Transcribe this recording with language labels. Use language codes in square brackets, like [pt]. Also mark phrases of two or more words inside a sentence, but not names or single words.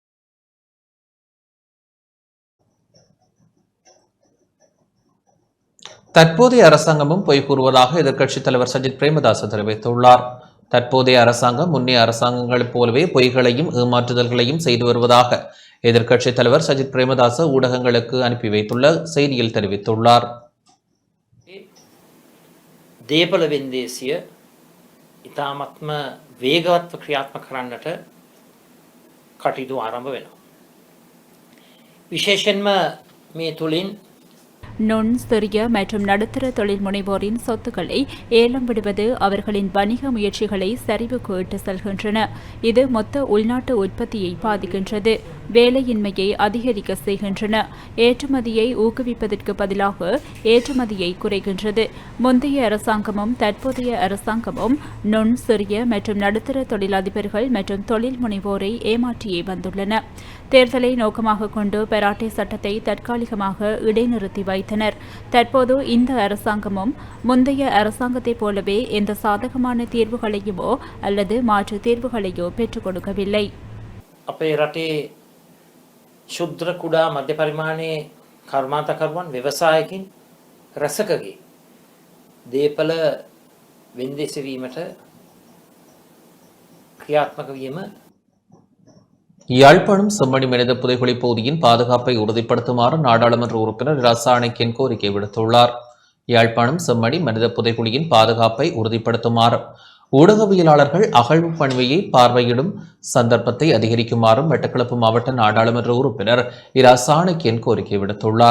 [ta] தற்போதைய அரசாங்கமும் பொய் கூறுவதாக எதிர்க்கட்சித் தலைவர் சஜித் பிரேமதாச தெரிவித்துள்ளார். தற்போதைய அரசாங்கம் முன்னைய அரசாங்கங்களைப் போலவே பொய்களையும் ஏமாற்றுதல்களையும் செய்து வருவதாக எதிர்க்கட்சித் தலைவர் சஜித் பிரேமதாச ஊடகங்களுக்கு அனுப்பி வைத்துள்ள செய்தியில் தெரிவித்துள்ளார். [si] දේපල වෙන්දේසිය ඉතාමත්ම වේගවත්ව ක්‍රියාත්මක කරන්නට කටයුතු ආරම්භ වෙනවා. විශේෂයෙන්ම මේ තුලින් [ta] நுண் சிறிய மற்றும் நடுத்தர தொழில் முனைவோரின் சொத்துக்களை ஏலம் விடுவது அவர்களின் வணிக முயற்சிகளை சரிவுக்கு இட்டு செல்கின்றன. இது மொத்த உள்நாட்டு உற்பத்தியை பாதிக்கின்றது, வேலையின்மையை அதிகரிக்க செய்கின்றன, ஏற்றுமதியை ஊக்குவிப்பதற்கு பதிலாக ஏற்றுமதியை குறைகின்றது. முந்தைய அரசாங்கமும் தற்போதைய அரசாங்கமும் நுண் சிறிய மற்றும் நடுத்தர தொழிலதிபர்கள் மற்றும் தொழில் முனைவோரை ஏமாற்றியே வந்துள்ளன. தேர்தலை நோக்கமாக கொண்டு பெராட்டே சட்டத்தை தற்காலிகமாக இடைநிறுத்தி வைத்தனர். தற்போது இந்த அரசாங்கமும் முந்தைய அரசாங்கத்தைப் போலவே எந்த சாதகமான தீர்வுகளையுமோ அல்லது மாற்று தீர்வுகளையோ பெற்றுக் கொடுக்கவில்லை. [si] අපේ රටේ ශුද්‍ර කුඩා මධ්‍ය පරිමාණයේ කර්මාන්තකරුවන් ව්‍යවසායකින් රැසකගේ දේපල වෙන්දේසි වීමට ක්‍රියාත්මක වීම [ta] யாழ்ப்பாணம் செம்மணி மனித புதைகுழி பகுதியின் பாதுகாப்பை உறுதிப்படுத்துமாறு நாடாளுமன்ற உறுப்பினர் ரசாயனிக்கின் கோரிக்கை விடுத்துள்ளார். யாழ்ப்பாணம் செம்மணி மனித புதைகுழியின் பாதுகாப்பை உறுதிப்படுத்துமாறு ஊடகவியலாளர்கள் அகழ்வு பணியை பார்வையிடும் சந்தர்ப்பத்தை அதிகரிக்குமாறும் மட்டக்களப்பு மாவட்ட நாடாளுமன்ற உறுப்பினர் இரசாயனிக்கின் கோரிக்கை விடுத்துள்ளார்.